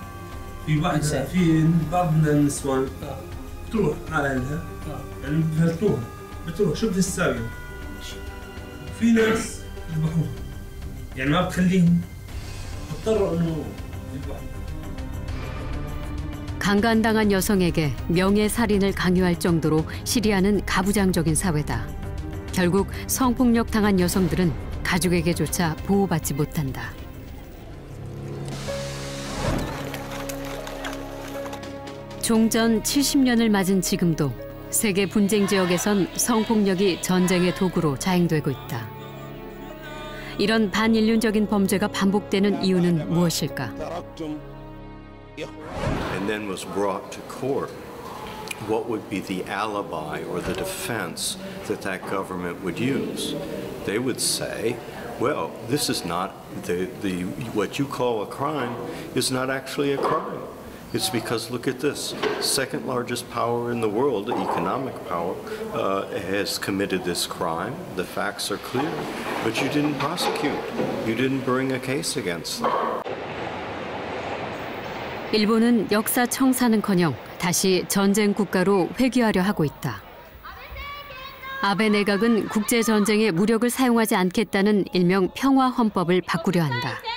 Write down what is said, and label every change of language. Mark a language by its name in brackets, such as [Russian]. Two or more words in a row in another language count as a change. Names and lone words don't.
[Arabic] في واحدة في بعض من النسوان بتروح على أهلها يعني بتروح شو بتساوي. في ناس يذبحوها يعني ما بتخليهم اضطروا انه يذبحوا. [Korean] 강간당한 여성에게 명예살인을 강요할 정도로 시리아는 가부장적인 사회다. 결국 성폭력 당한 여성들은 가족에게조차 보호받지 못한다. 종전 70년을 맞은 지금도 세계 분쟁 지역에선 성폭력이 전쟁의 도구로 자행되고 있다. 이런 반인륜적인 범죄가 반복되는 이유는 무엇일까? [English] And then was brought to court. What would be the alibi or the defense that that government would use? They would say, well, this is not what you call a crime is not actually a crime. It's because look at this, second largest power in the world, economic power, has committed this crime. The facts are clear, but you didn't prosecute. You didn't bring a case against them. [Korean] 일본은 역사 청산은커녕 다시 전쟁 국가로 회귀하려 하고 있다. 아베 내각은 국제 전쟁에 무력을 사용하지 않겠다는 일명 평화 헌법을 바꾸려 한다.